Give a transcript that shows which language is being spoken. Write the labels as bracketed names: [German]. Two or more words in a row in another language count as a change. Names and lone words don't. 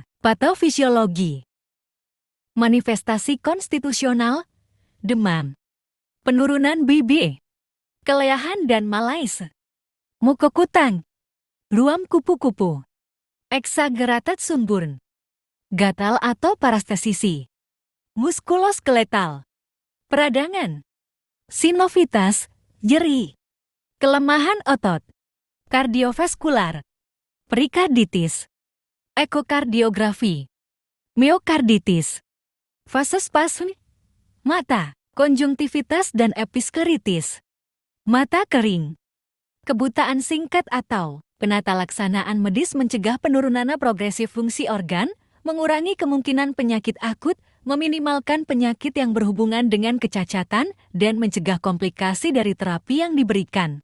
[Indonesian] Patofisiologi: manifestasi konstitusional, demam, penurunan BB, kelelahan dan malaise, mukokutang, ruam kupu-kupu, [English] exaggerated sunburn, [Indonesian] gatal atau parestesisi, muskuloskeletal, peradangan, sinovitas, nyeri, kelemahan otot, kardiovaskular, perikarditis, ekokardiografi, miokarditis, vasospasm, mata, konjungtivitas dan episkeritis, mata kering, kebutaan singkat atau penata laksanaan medis, mencegah penurunan progresif fungsi organ, mengurangi kemungkinan penyakit akut, meminimalkan penyakit yang berhubungan dengan kecacatan, dan mencegah komplikasi dari terapi yang diberikan.